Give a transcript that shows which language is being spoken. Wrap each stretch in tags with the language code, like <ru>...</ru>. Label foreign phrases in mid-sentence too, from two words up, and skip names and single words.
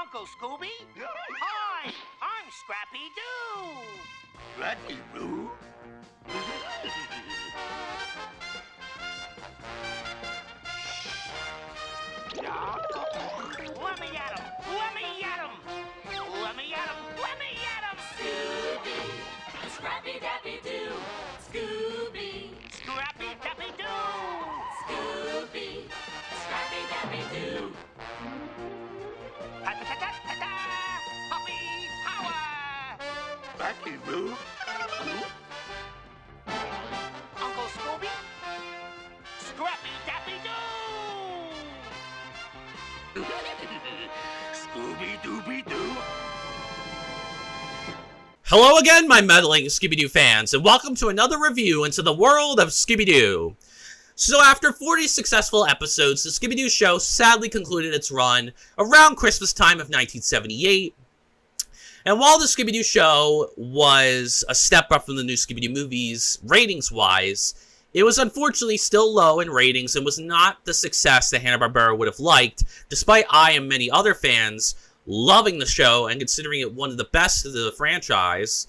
<en>Scooby. Hi, I'm Scrappy-Doo. Scrappy-Doo? Let me at him! Let me at him! Let me at him! Let me at him! Scooby, Scrappy-Dappy-Doo, Scooby, Scrappy-Dappy-Doo! Scooby, Scrappy-Dappy-Doo. Ta-ta-ta-ta-ta-ta! Puppy power! Scrappy-Doo? Uncle Scooby? Scrappy-Dappy-Doo! Scooby-Dooby-Doo? Hello again, my meddling Scooby Doo fans, and welcome to another review into the world of Scooby Doo. So after 40 successful episodes, the Scooby Doo show sadly concluded its run around Christmas time of 1978. And while the Scooby Doo show was a step up from the new Scooby Doo movies, ratings-wise, it was unfortunately still low in ratings and was not the success that Hanna-Barbera would have liked, despite I and many other fans loving the show and considering it one of the best of the franchise.</en>